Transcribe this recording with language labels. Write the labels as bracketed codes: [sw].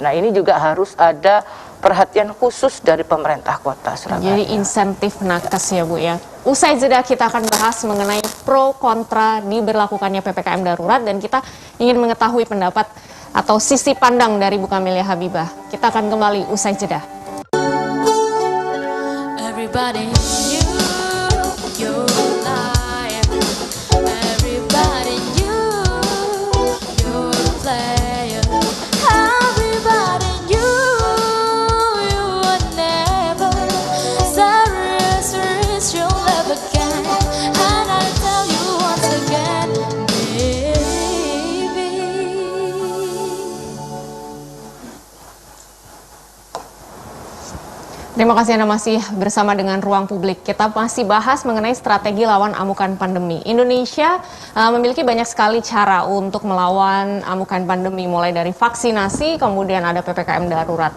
[id] Nah, ini juga harus ada perhatian khusus dari pemerintah kota Surabaya. Jadi insentif nakes ya Bu ya. Usai jeda kita akan bahas mengenai pro kontra diberlakukannya PPKM darurat dan kita ingin mengetahui pendapat atau sisi pandang dari Bu Camelia Habibah. Kita akan kembali usai jeda. [en] Everybody knew your life. Everybody knew you're a player. Everybody knew you would never serious you'll ever get. And I tell you once again, baby. [id] Terima kasih Anda masih bersama dengan Ruang Publik. Kita masih bahas mengenai strategi lawan amukan pandemi. Indonesia memiliki banyak sekali cara untuk melawan amukan pandemi, mulai dari vaksinasi, kemudian ada PPKM darurat.